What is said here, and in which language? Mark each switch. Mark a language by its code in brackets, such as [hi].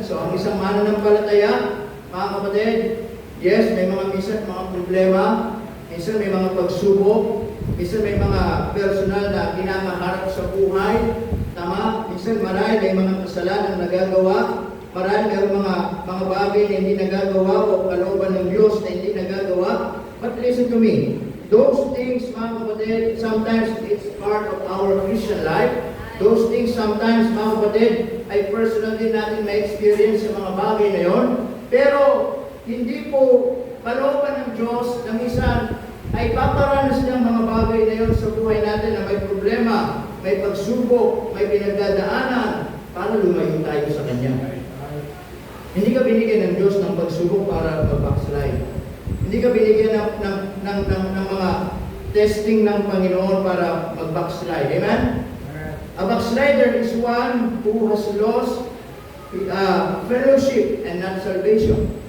[tl] So, ang isang mananampalataya, mga kapatid, yes, may mga minsan mga problema, minsan may mga pagsubok, minsan may mga personal na kinakaharap sa buhay, tama? Minsan marahil may mga kasalanan na nagagawa, marahil may mga bagay na hindi nagagawa o kalooban ng Diyos na hindi nagagawa. [en] But listen to me, those things, [tl] mga kapatid, [en] sometimes it's part of our Christian life. Those things sometimes, [tl] mga kapatid, ay personal din natin ma-experience sa mga bagay na yon. Pero, hindi po kalooban ng Diyos na minsan ay paparanas ng mga bagay na yon sa buhay natin na may problema, may pagsubok, may pinagdadaanan. Paano lumayo tayo sa Kanya? Hindi ka binigyan ng Diyos ng pagsubok para mag-backslide. Hindi ka binigyan ng mga testing ng Panginoon para mag-backslide. Amen? [en] A backslider is one who has lost fellowship and not salvation.